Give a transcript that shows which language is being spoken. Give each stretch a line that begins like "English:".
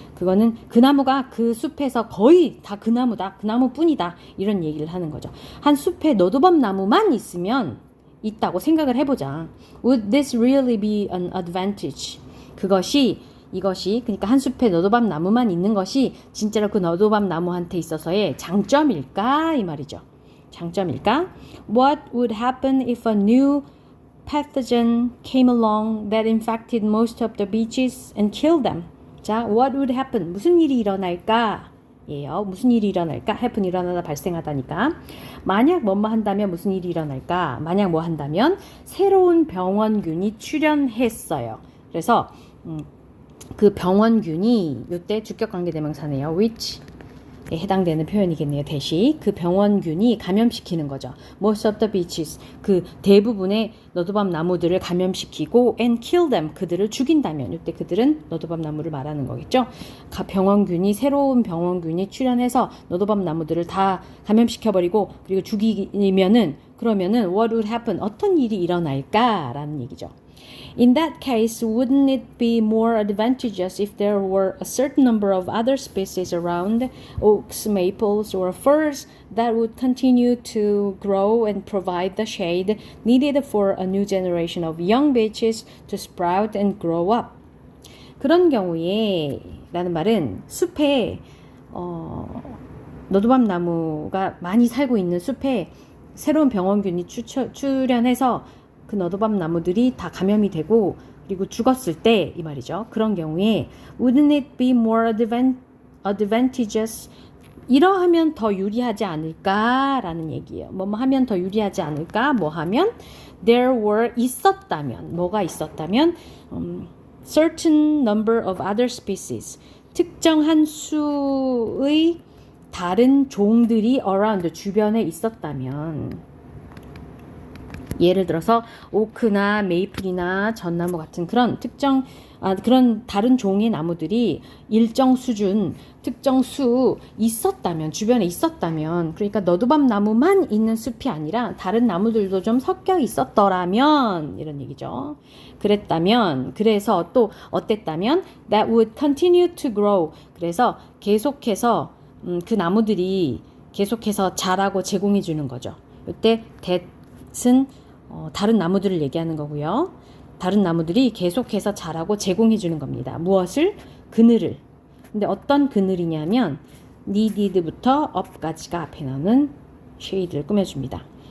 Korean: 그거는 그 나무가 그 숲에서 거의 다 그 나무다, 그 나무뿐이다 이런 얘기를 하는 거죠. 한 숲에 너도밤 나무만 있으면 있다고 생각을 해보자.
English: Would this really be an advantage?
Korean: 이것이 그러니까 한 숲에 너도밤 나무만 있는 것이 진짜로 그 너도밤 나무한테 있어서의 장점일까 이 말이죠. 장점일까?
English: What would happen if a new pathogen came along that infected most of the beeches and killed them?
Korean: 자,
English: what would happen?
Korean: 무슨 일이 일어날까? 예요. 무슨 일이 일어날까? happen 일어나다 발생하다니까. 만약 뭐뭐 한다면 무슨 일이 일어날까? 만약 뭐 한다면 새로운 병원균이 출현했어요. 그래서 그 병원균이 이때 주격관계대명사네요. which에 해당되는 표현이겠네요. 대시 그 병원균이 감염시키는 거죠.
English: Most of the beeches
Korean: 그 대부분의 너도밤 나무들을 감염시키고
English: and kill them
Korean: 그들을 죽인다면 이때 그들은 너도밤 나무를 말하는 거겠죠. 새로운 병원균이 출현해서 너도밤 나무들을 다 감염시켜버리고 그리고 죽이면은 그러면은
English: what would happen
Korean: 어떤 일이 일어날까라는 얘기죠.
English: In that case, wouldn't it be more advantageous if there were a certain number of other species around, oaks, maples, or firs, that would continue to grow and provide the shade needed for a new generation of young beeches to sprout and grow up?
Korean: 그런 경우에 라는 말은 숲에 너도밤 나무가 많이 살고 있는 숲에 새로운 병원균이 출현해서 그 너도밤 나무들이 다 감염이 되고 그리고 죽었을 때 이 말이죠. 그런 경우에
English: wouldn't it be more advantageous?
Korean: 이러하면 더 유리하지 않을까라는 얘기예요. 뭐뭐 하면 더 유리하지 않을까? 뭐 하면
English: there were
Korean: 있었다면 뭐가 있었다면
English: certain number of other species
Korean: 특정한 수의 다른 종들이 around 주변에 있었다면 예를 들어서 오크나 메이플이나 전나무 같은 그런 특정 그런 다른 종의 나무들이 일정 수준, 특정 수 있었다면, 주변에 있었다면, 그러니까 너두밤 나무만 있는 숲이 아니라 다른 나무들도 좀 섞여 있었더라면, 이런 얘기죠. 그랬다면, 그래서 또 어땠다면,
English: that would continue to grow.
Korean: 그래서 계속해서 그 나무들이 계속해서 자라고 제공해 주는 거죠. 이때 that은 다른 나무들을 얘기하는 거고요. 다른 나무들이 계속해서 자라고 제공해 주는 겁니다. 무엇을? 그늘을. 근데 어떤 그늘이냐면 needed부터 up까지가 앞에 나오는 쉐이드를 꾸며줍니다.